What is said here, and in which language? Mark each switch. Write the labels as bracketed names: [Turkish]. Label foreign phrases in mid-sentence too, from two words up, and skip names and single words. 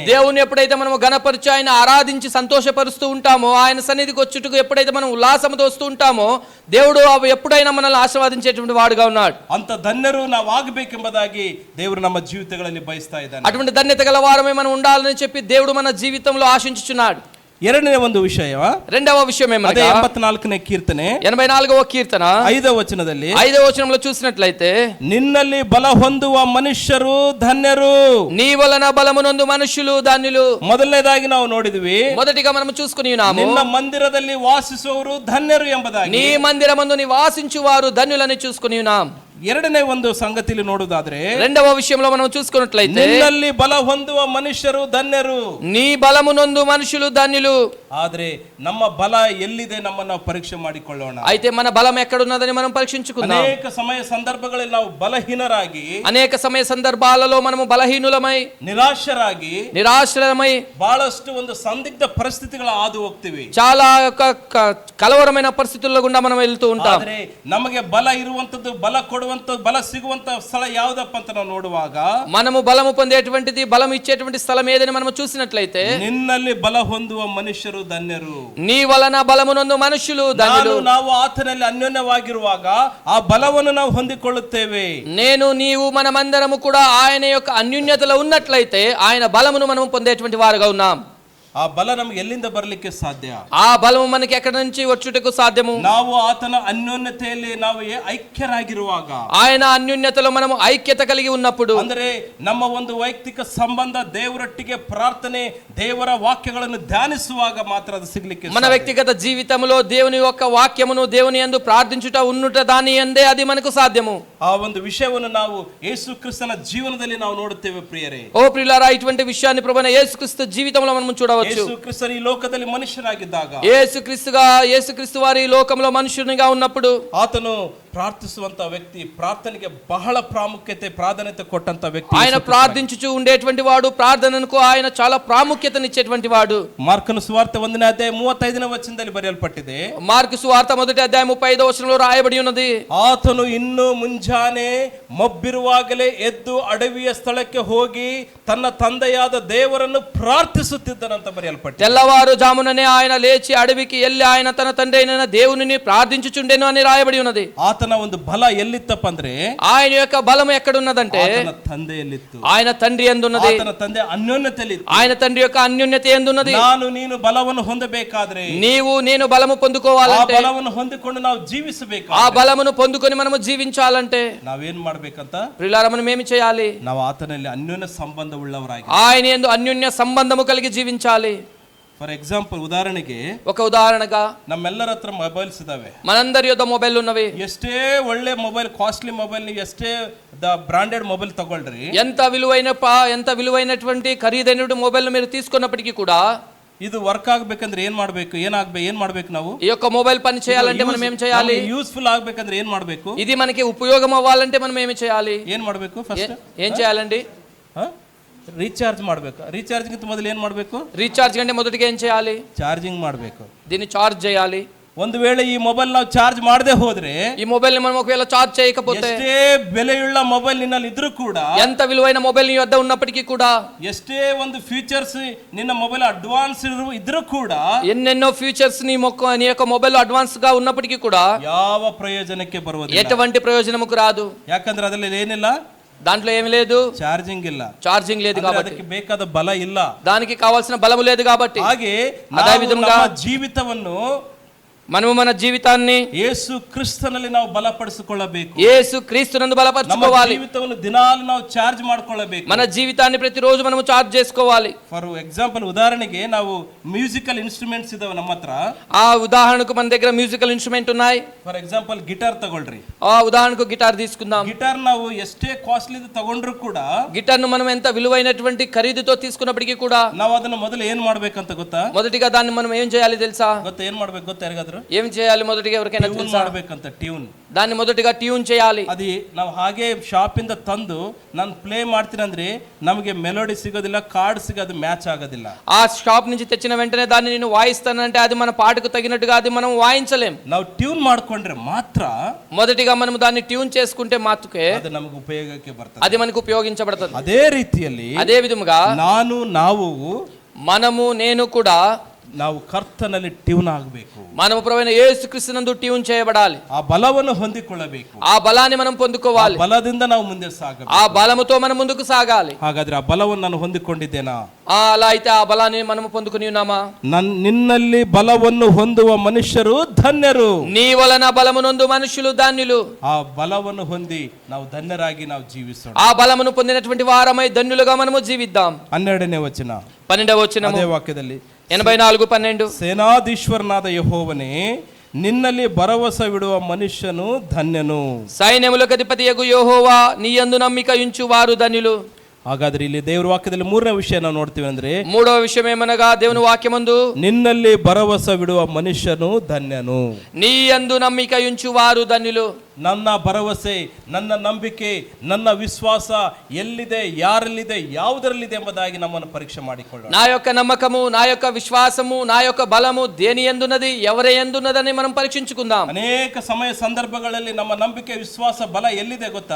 [Telugu] దేవుని ఎప్పుడైతే మనం గణపరిచి ఆయన ఆరాధించి సంతోషపరుస్తూ ఉంటామో, ఆయన సన్నిధికి వచ్చుటకు ఎప్పుడైతే మనం ఉల్లాసంతో వస్తూ ఉంటామో, దేవుడు ఎప్పుడైనా మనల్ని ఆశీర్వదించేటువంటి వాడుగా ఉన్నాడు. [Kannada] ಅಂತ ಧನ್ಯರು ನಾವು ಆಗಬೇಕೆಂಬುದಾಗಿ ದೇವರು ನಮ್ಮ ಜೀವಿತಗಳಲ್ಲಿ ಬಯಸ್ತಾ ಇದ್ದಾನೆ. [Telugu] అటువంటి ధన్యత గల వారమే మనం ఉండాలని చెప్పి దేవుడు మన జీవితంలో ఆశించుచున్నాడు. [Kannada] ಎರಡನೇ ಒಂದು ವಿಷಯ, [Telugu] రెండవ విషయం ఏమనగా [Kannada] 84ನೇ ಕೀರ್ತನೆ [Telugu] 84వ కీర్తన [Kannada] 5వ వచనದಲ್ಲಿ, [Telugu] 5వ వచనంలో చూసినట్లయితే, [Kannada] ನಿನ್ನಲ್ಲಿ ಬಲ ಹೊಂದುವ ಮನುಷ್ಯರು ಧನ್ಯರು. [Telugu] నీ వలన బలమునందు మనుషులు ధన్యులు. [Kannada] ಮೊದಲನೇದಾಗಿ ನಾವು ನೋಡಿದ್ವಿ, [Telugu] మొదటిగా మనం చూసుకుని ఉన్నాము, [Kannada] ನಿನ್ನ ಮಂದಿರದಲ್ಲಿ ವಾಸಿಸುವವರು ಧನ್ಯರು ಎಂಬುದಾಗಿ. [Telugu] నీ మందిరమందు నివాసించు వారు ధన్యులని చూసుకుని ఉన్నాం. [Kannada] ಎರಡನೇ ಒಂದು ಸಂಗತಿಯಲ್ಲಿ ನೋಡುವುದಾದ್ರೆ, [Telugu] రెండవ విషయంలో మనం చూసుకున్నట్లయితే, [Kannada] ನಿನ್ನಲ್ಲಿ ಬಲ ಹೊಂದುವ ಮನುಷ್ಯರು ಧನ್ಯರು. [Telugu] నీ బలమునందు మనుషులు ధన్యులు. [Kannada] ಆದ್ರೆ ನಮ್ಮ ಬಲ ಎಲ್ಲಿದೆ ನಮ್ಮನ್ನು ಪರೀಕ್ಷೆ ಮಾಡಿಕೊಳ್ಳೋಣ. [Telugu] అయితే మన బలం ఎక్కడున్నదని మనం పరీక్షించుకుందాం. [Kannada] ಅನೇಕ ಸಮಯ ಸಂದರ್ಭಗಳಲ್ಲಿ ನಾವು ಬಲಹೀನರಾಗಿ, [Telugu] అనేక సమయ సందర్భాలలో మనము బలహీనులమై, [Kannada] ನಿರಾಶರಾಗಿ, [Telugu] నిరాశ్రయమై, [Kannada] ಬಹಳಷ್ಟು ಒಂದು ಸಂದಿಗ್ಧ ಪರಿಸ್ಥಿತಿಗಳ ಹಾದು ಹೋಗ್ತೀವಿ. [Telugu] చాలా కలవరమైన పరిస్థితుల్లో గుండా మనం వెళ్తూ ఉంటాం. [Kannada] ಆದ್ರೆ ನಮಗೆ ಬಲ ಇರುವಂತದ್ದು, ಬಲ ಕೊಡುವಂತ, ಬಲ ಸಿಗುವಂತ ಸ್ಥಳ ಯಾವುದಪ್ಪ ಅಂತ ನಾವು ನೋಡುವಾಗ, [Telugu] మనము బలము పొందేటువంటిది, బలం ఇచ్చేటువంటి స్థలం ఏదని మనం చూసినట్లయితే, [Kannada] ನಿನ್ನಲ್ಲಿ ಬಲ ಹೊಂದುವ ಮನುಷ್ಯರು ಧನ್ಯರು. [Telugu] నీ వలన బలమునందు మనుషులు ధన్యులు. [Kannada] ನಾವು ಆತನಲ್ಲಿ ಅನ್ಯೋನ್ಯವಾಗಿರುವಾಗ ಆ ಬಲವನ್ನು ನಾವು ಹೊಂದಿಕೊಳ್ಳುತ್ತೇವೆ. [Telugu] నేను నీవు మనమందరము కూడా ఆయన యొక్క అన్యోన్యతలో ఉన్నట్లయితే ఆయన బలమును మనం పొందేటువంటి వారుగా ఉన్నాం. [Kannada] ಆ ಬಲ ನಮ್ಗೆ ಎಲ್ಲಿಂದ ಬರಲಿಕ್ಕೆ ಸಾಧ್ಯ? [Telugu] ఆ బలము మనకి ఎక్కడి నుంచి వచ్చుటకు సాధ్యము? [Kannada] ನಾವು ಆತನ ಅನ್ಯೋನ್ಯತೆಯಲ್ಲಿ ನಾವು ಐಕ್ಯರಾಗಿರುವಾಗ, [Telugu] ఆయన అన్యోన్యతలో మనము ఐక్యత కలిగి ఉన్నప్పుడు, [Kannada] ಅಂದರೆ ನಮ್ಮ ಒಂದು ವೈಯಕ್ತಿಕ ಸಂಬಂಧ ದೇವರೊಟ್ಟಿಗೆ ಪ್ರಾರ್ಥನೆ, ದೇವರ ವಾಕ್ಯಗಳನ್ನು ಧ್ಯಾನಿಸುವಾಗ ಮಾತ್ರ ಅದು ಸಿಗ್ಲಿಕ್ಕೆ [Telugu] మన వ్యక్తిగత జీవితంలో దేవుని యొక్క వాక్యమును దేవుని యందు ప్రార్థించుట ఉన్నట దాని యందే అది మనకు సాధ్యము. [Kannada] ಆ ಒಂದು ವಿಷಯವನ್ನು ನಾವು ಯೇಸು ಕ್ರಿಸ್ತನ ಜೀವನದಲ್ಲಿ ನಾವು ನೋಡುತ್ತೇವೆ ಪ್ರಿಯರೇ. [Telugu] ఓ ప్రియులారా, ఇటువంటి విషయాన్ని ప్రభువైన యేసుక్రీస్తు జీవితంలో మనం చూడవచ్చు. [Kannada] ಯೇಸು ಕ್ರಿಸ್ತನು ಈ ಲೋಕದಲ್ಲಿ ಮನುಷ್ಯನಾಗಿದ್ದಾಗ, [Telugu] యేసుక్రీస్తు వారి ఈ లోకంలో మనుషునిగా ఉన్నప్పుడు, [Kannada] ಆತನು ಪ್ರಾರ್ಥಿಸುವಂತ ವ್ಯಕ್ತಿ, ಪ್ರಾರ್ಥನೆಗೆ ಬಹಳ ಪ್ರಾಧಾನ್ಯತೆ ಕೊಟ್ಟಂತ ವ್ಯಕ್ತಿ. [Telugu] ఆయన ప్రార్థించుచూ ఉండేటువంటి వాడు, ప్రార్థనకు ఆయన చాలా ప్రాముఖ్యతనిచ్చేటువంటి వాడు. మార్కును సువార్త [Kannada] 1ನೇ ಅಧ್ಯಾಯ 35ನೇ ವಚನದಲ್ಲಿ ಬರೆಯಲ್ಪಟ್ಟಿದೆ. [Telugu] మార్కు సువార్త 1వ అధ్యాయం 35వ వచనంలో రాయబడి ఉన్నది, [Kannada] ಆತನು ಇನ್ನೂ ಮುಂಜಾನೆ ಮಬ್ಬಿರುವಾಗಲೇ ಎದ್ದು ಅಡವಿಯ ಸ್ಥಳಕ್ಕೆ ಹೋಗಿ ತನ್ನ ತಂದೆಯಾದ ದೇವರನ್ನು ಪ್ರಾರ್ಥಿಸುತ್ತಿದ್ದನಂತ ಬರೆಯಲ್ಪಟ್ಟಿದೆ. [Telugu] తెల్లవారు జాముననే ఆయన లేచి అడవికి వెళ్ళి ఆయన తన తండ్రి అయిన దేవునిని ప్రార్థించుచుండెను అని రాయబడి ఉన్నది. [Kannada] ಆತನ ಒಂದು ಬಲ ಎಲ್ಲಿತ್ತಪ್ಪ ಅಂದ್ರೆ, [Telugu] ఆయన యొక్క బలం ఎక్కడున్నదంటే [Kannada] ಆತನ ತಂದೆಯಲ್ಲಿತ್ತು. [Telugu] ఆయన తండ్రి యందున్నది. [Kannada] ಆತನ ತಂದೆ ಅನ್ಯೋನ್ಯತೆಯಲ್ಲಿ, [Telugu] ఆయన తండ్రి యొక్క అన్యోన్యత యందున్నది. [Kannada] ನಾನು ನೀನು బలವನ್ನು ಹೊಂದಬೇಕಾದ್ರೆ, [Telugu] నీవు నేను బలము [Kannada] ಆ [Telugu] పొందుకోవాలంటే, [Kannada] ಬಲವನ್ನು ಹೊಂದಿಕೊಂಡು ನಾವು ಜೀವಿಸಬೇಕು. [Telugu] ఆ బలమును పొందుకొని మనము జీవించాలంటే [Kannada] ನಾವೇನ್ ಮಾಡ್ಬೇಕಂತ, [Telugu] ప్రియులారా, మనం ఏమి చేయాలి? [Kannada] ನಾವು ಆತನಲ್ಲಿ ಅನ್ಯೋನ್ಯ ಸಂಬಂಧ ಉಳ್ಳವರಾಗಿ, [Telugu] ఆయన యందు అన్యోన్య సంబంధము కలిగి జీవించాలి. [English] for example, [Kannada] ಉದಾಹರಣೆಗೆ [Telugu] ఒక ఉదాహరణగా, [Kannada] ನಮ್ಮೆಲ್ಲರ ಹತ್ರ ಮೊಬೈಲ್ಸ್ ಇದಾವೆ. [Telugu] మనందరి యొద్ద మొబైల్ ఉన్నవి. [Kannada] ಎಷ್ಟೇ ಒಳ್ಳೆ ಮೊಬೈಲ್, [English] costly mobile, [Kannada] ನೀವು ಎಷ್ಟೇ [English] branded mobile [Kannada] ತಗೊಳ್ರಿ, [Telugu] ఎంత విలువైనటువంటి ఖరీదైన మొబైల్ మీరు తీసుకున్నప్పటికీ కూడా, [Kannada] ಇದು ವರ್ಕ್ ಆಗ್ಬೇಕಂದ್ರೆ ಏನ್ ಮಾಡ್ಬೇಕು ನಾವು? [Telugu] ఈ యొక్క మొబైల్ పని చేయాలంటే మనం ఏం చేయాలి? [Kannada] ಯೂಸ್ಫುಲ್ ಆಗ್ಬೇಕಂದ್ರೆ ಏನ್ ಮಾಡ್ಬೇಕು? [Telugu] ఇది మనకి ఉపయోగం అవ్వాలంటే మనం ఏమి చేయాలి? [Kannada] ಏನ್ ಮಾಡ್ಬೇಕು? ಫಸ್ಟ್ [Telugu] ఏం చేయాలండి? [Kannada] ರೀಚಾರ್ಜ್ ಮಾಡ್ಬೇಕು. ರೀಚಾರ್ಜ್ಗಿಂತ ಮೊದಲು ಏನ್ ಮಾಡ್ಬೇಕು? [Telugu] రీఛార్జ్ కంటే మొదటిగా ఏం చేయాలి? [Kannada] ಚಾರ್ಜಿಂಗ್ ಮಾಡ್ಬೇಕು. [Telugu] దీన్ని ఛార్జ్ చేయాలి. [Kannada] ಒಂದು ವೇಳೆ ಈ ಮೊಬೈಲ್ ನಾವು ಚಾರ್ಜ್ ಮಾಡದೆ ಹೋದ್ರೆ, [Telugu] ఈ మొబైల్ ని మనం ఒకవేళ ఛార్జ్ చేయకపోతే, [Kannada] ಎಷ್ಟೇ ಬೆಲೆಯುಳ್ಳ ಮೊಬೈಲ್ ನಿನ್ನಲ್ಲಿ ಇದ್ರೂ ಕೂಡ, [Telugu] ఎంత విలువైన మొబైల్ నీ వద్ద ఉన్నప్పటికీ కూడా, [Kannada] ಎಷ್ಟೇ ಒಂದು ಫೀಚರ್ಸ್ ನಿನ್ನ [English] mobile advance [Kannada] ಇದ್ರೂ ಕೂಡ, [Telugu] ఎన్నెన్నో ఫీచర్స్ నీ యొక్క [English] mobile advance [Telugu] గా ఉన్నప్పటికీ కూడా [Kannada] ಯಾವ ಪ್ರಯೋಜನಕ್ಕೆ ಬರುವುದಿಲ್ಲ. [Telugu] ఎటువంటి ప్రయోజనముకు రాదు. [Kannada] ಯಾಕಂದ್ರೆ ಅದರಲ್ಲಿ ಏನಿಲ್ಲ, [Telugu] దాంట్లో ఏమి లేదు, [Kannada] ಚಾರ್ಜಿಂಗ್ ಇಲ್ಲ, [Telugu] ఛార్జింగ్ లేదు కాబట్టి, [Kannada] ಅದಕ್ಕೆ ಬೇಕಾದ ಬಲ ಇಲ್ಲ, [Telugu] దానికి కావాల్సిన బలము లేదు కాబట్టి. [Kannada] ಹಾಗೆ [Telugu] అదే విధంగా [Kannada] ನಮ್ಮ ಜೀವಿತವನ್ನು [Telugu] మనము మన జీవితాన్ని [Kannada] ಯೇಸು ಕ್ರಿಸ್ತನಲ್ಲಿ ನಾವು ಬಲಪಡಿಸಿಕೊಳ್ಳಬೇಕು. [Telugu] యేసు క్రీస్తునందు బలపరచుకోవాలి. [Kannada] ಜೀವಿತವನ್ನು ದಿನಾಲು ನಾವು ಚಾರ್ಜ್ ಮಾಡ್ಕೊಳ್ಳಬೇಕು. [Telugu] మన జీవితాన్ని ప్రతిరోజు మనము ఛార్జ్ చేసుకోవాలి. [English] for example, [Kannada] ಉದಾಹರಣೆಗೆ ನಾವು [English] musical instruments [Kannada] ಇದಾವೆ ನಮ್ಮ ಹತ್ರ. [Telugu] ఆ ఉదాహరణకు మన దగ్గర [English] musical instrument [Telugu] ఉన్నాయి. [English] for example, [Kannada] ಗಿಟಾರ್ ತಗೊಳ್ರಿ. [Telugu] ఆ ఉదాహరణకు గిటార్ తీసుకుందాం. [Kannada] ಗಿಟಾರ್ ನಾವು ಎಷ್ಟೇ ಕಾಸ್ಟ್ಲಿ ತಗೊಂಡ್ರು ಕೂಡ, [Telugu] గిటార్ ను మనం ఎంత విలువైనటువంటి ఖరీదుతో తీసుకున్నప్పటికీ కూడా, [Kannada] ನಾವು ಅದನ್ನ ಮೊದಲು ಏನ್ ಮಾಡ್ಬೇಕಂತ ಗೊತ್ತಾ? [Telugu] మొదటిగా దాన్ని మనం ఏం చేయాలి తెలుసా? [Kannada] ಏನ್ ಮಾಡ್ಬೇಕು ಗೊತ್ತಾ ಯಾರಿಗಾದ್ರು? [Telugu] ఏం చేయాలి? మొదటిగా ఎవరికైనా [Kannada] ಟ್ಯೂನ್ [Telugu] తెలుసా? [Kannada] ಮಾಡ್ಬೇಕಂತ. ಟ್ಯೂನ್, [Telugu] దాన్ని మొదటిగా ట్యూన్ చేయాలి. [Kannada] అది ನಾವು ಹಾಗೆ ಶಾಪ್ ಇಂದ ತಂದು ನಾನು ಪ್ಲೇ ಮಾಡ್ತೀನಿ ಅಂದ್ರೆ ನಮಗೆ ಮೆಲೋಡಿ ಸಿಗೋದಿಲ್ಲ, ಕಾರ್ಡ್ ಸಿಗೋದು ಮ್ಯಾಚ್ ಆಗೋದಿಲ್ಲ. [Telugu] ఆ షాప్ నుంచి తెచ్చిన వెంటనే దాన్ని నేను వాయిస్తానంటే అది మన పాటకు తగినట్టుగా అది మనం వాయించలేం. [Kannada] ನಾವು ಟ್ಯೂನ್ ಮಾಡ್ಕೊಂಡ್ರೆ ಮಾತ್ರ, [Telugu] మొదటిగా మనం దాన్ని ట్యూన్ చేసుకుంటే మాత్రమే [Kannada] ಅದು ನಮಗೆ ಉಪಯೋಗಕ್ಕೆ ಬರ್ತದೆ. [Telugu] అది మనకు ఉపయోగించబడుతుంది. [Kannada] ಅದೇ ರೀತಿಯಲ್ಲಿ [Telugu] అదే విధముగా [Kannada] ನಾವು [Telugu] మనము నేను కూడా [Kannada] ನಾವು ಕರ್ತನಲ್ಲಿ ಟ್ಯೂನ್ ಆಗಬೇಕು. [Telugu] మనము ప్రభువైన యేసుక్రీస్తునందు ట్యూన్ చేయబడాలి. [Kannada] ಆ ಬಲವನ್ನು ಹೊಂದಿಕೊಳ್ಳಬೇಕು. [Telugu] ఆ బలాన్ని మనం పొందుకోవాలి. [Kannada] ಬಲದಿಂದ ನಾವು ಮುಂದೆ ಸಾಗಬೇಕು. [Telugu] ఆ బలముతో మనం ముందుకు సాగాలి. [Kannada] ಹಾಗಾದ್ರೆ ಆ ಬಲವನ್ನು ನಾನು ಹೊಂದಿಕೊಂಡಿದ್ದೇನಾ? [Telugu] అలా అయితే ఆ బలాన్ని మనము పొందుకుని ఉన్నామా? [Kannada] ನಿನ್ನಲ್ಲಿ ಬಲವನ್ನು ಹೊಂದುವ ಮನುಷ್ಯರು ಧನ್ಯರು. [Telugu] నీ వలన బలమునందు మనుషులు ధన్యులు. [Kannada] ಆ బలವನ್ನು ಹೊಂದಿ ನಾವು ಧನ್ಯರಾಗಿ ನಾವು ಜೀವಿಸೋಣ. [Telugu] ఆ బలమును పొందినటువంటి వారమై ధన్యులుగా మనము జీవిద్దాం. [Kannada] 12ನೇ ವಚನ, [Telugu] 12వ వచనము, [Kannada] ಅದೇ ವಾಕ್ಯದಲ್ಲಿ [Telugu] 84:12, [Kannada] ಸೇನಾಧೀಶ್ವರನಾದ ಯೆಹೋವನೇ, ನಿನ್ನಲ್ಲಿ ಭರವಸವಿಡುವ ಮನುಷ್ಯನು ಧನ್ಯನು. [Telugu] సైన్యములకు అధిపతియగు యెహోవా, నీ యందు నమ్మిక ఉంచు వారు ధన్యులు. [Kannada] ಹಾಗಾದ್ರೆ ಇಲ್ಲಿ ದೇವರ ವಾಕ್ಯದಲ್ಲಿ 3ನೇ ವಿಷಯ ನಾವು ನೋಡ್ತೀವಿ ಅಂದ್ರೆ, [Telugu] మూడవ విషయం ఏమనగా దేవుని వాక్యమందు [Kannada] ನಿನ್ನಲ್ಲಿ ಭರವಸವಿಡುವ ಮನುಷ್ಯನು ಧನ್ಯನು. [Telugu] నీ యందు నమ్మిక ఉంచు వారు ధన్యులు. [Kannada] ನನ್ನ ಭರವಸೆ, ನನ್ನ ನಂಬಿಕೆ, ನನ್ನ ವಿಶ್ವಾಸ ಎಲ್ಲಿದೆ, ಯಾರಲ್ಲಿದೆ, ಯಾವುದರಲ್ಲಿದೆ ಎಂಬುದಾಗಿ ನಮ್ಮನ್ನು ಪರೀಕ್ಷೆ ಮಾಡಿಕೊಳ್ಳೋಣ. [Telugu] నా యొక్క నమ్మకము, నా యొక్క విశ్వాసము, నా యొక్క బలము దేని యందున్నది, ఎవరి యందున్నదని మనం పరీక్షించుకుందాం. [Kannada] ಅನೇಕ ಸಮಯ ಸಂದರ್ಭಗಳಲ್ಲಿ ನಮ್ಮ ನಂಬಿಕೆ, ವಿಶ್ವಾಸ, ಬಲ ಎಲ್ಲಿದೆ ಗೊತ್ತಾ?